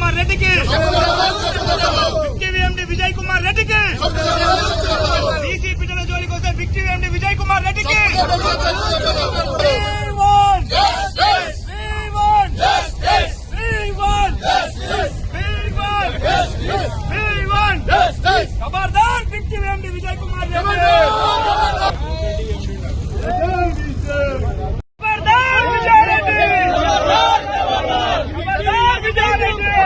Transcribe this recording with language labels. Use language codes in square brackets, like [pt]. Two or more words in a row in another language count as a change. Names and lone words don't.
[te] రెడ్డికి, విక్టివిఎండి విజయ్ కుమార్ రెడ్డికి, బీసీ బిడ్డల జోలికి వస్తే విక్టివిఎండి విజయ్ కుమార్ రెడ్డికి खबरदार विक्टिविएमडी विजय कुमार रेड्डी, [mr] खबरदार विजय रेड्डी, खबरदार विजय रेड्डी,